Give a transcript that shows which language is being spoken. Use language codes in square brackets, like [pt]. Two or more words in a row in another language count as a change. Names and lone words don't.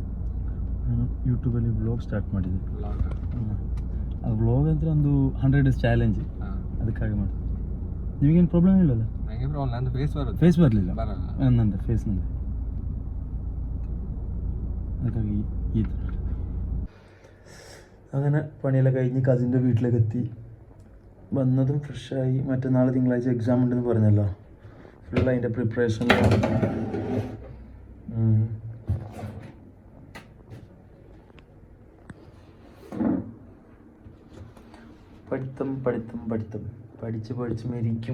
[kn] ನಾನು ಯೂಟ್ಯೂಬಲ್ಲಿ [en] vlog start [kn] ಮಾಡಿದ್ದೆ. ಅದು ವ್ಲಾಗ್ ಅಂದರೆ ಒಂದು [en] 100 days challenge, [kn] ಅದಕ್ಕಾಗಿ ಮಾಡಿ. ನಿಮಗೇನು ಪ್ರಾಬ್ಲಮ್ ಇಲ್ಲಲ್ಲ? ನನಗೆ ಪ್ರಾಬ್ಲಮ್, ನಂದು ಫೇಸ್ ಬರುತ್ತೆ. ಫೇಸ್ ಬರಲಿಲ್ಲ, ಬರಲ್ಲ ನಂದು ಫೇಸ್ ನಂದು, ಅದಕ್ಕಾಗಿ ഈ ಥರ. [ml] അങ്ങനെ പണിയെല്ലാം കഴിഞ്ഞ് കസിൻ്റെ വീട്ടിലേക്ക് എത്തി. വന്നതും ഫ്രഷായി. മറ്റന്നാൾ തിങ്കളാഴ്ച എക്സാം ഉണ്ടെന്ന് പറഞ്ഞല്ലോ, ഫുൾ അതിൻ്റെ പ്രിപ്പറേഷനിലാണ്. പഠിത്തം പഠിത്തം പഠിത്തം പഠിച്ച് മരിക്കും.